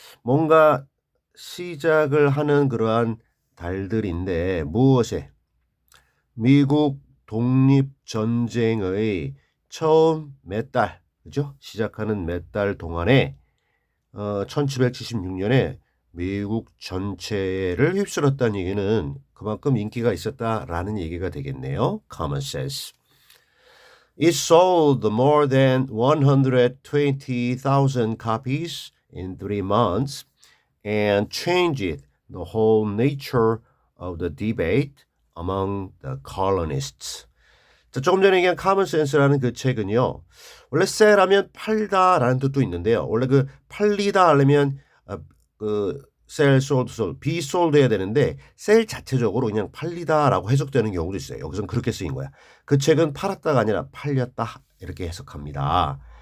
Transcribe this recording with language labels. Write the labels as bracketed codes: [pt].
[ko] 뭔가 시작을 하는 그러한 달들인데 무엇에 미국 독립전쟁의 처음 몇 달, 그죠? 시작하는 몇 달 동안에 1776년에 미국 전체를 휩쓸었다는 얘기는 그만큼 인기가 있었다라는 얘기가 되겠네요. [en] Common sense. It sold more than 120,000 copies in 3 months and changed the whole nature of the debate among the colonists. [ko] 자, 조금 전에 얘기한 common sense라는 그 책은요. 원래 sell하면 팔다라는 뜻도 있는데요. 원래 그 팔리다 하려면 그 [en] sell, sold, sold, be sold [ko] 해야 되는데 sell 자체적으로 그냥 팔리다라고 해석되는 경우도 있어요. 여기서는 그렇게 쓰인 거야. 그 책은 팔았다가 아니라 팔렸다 이렇게 해석합니다.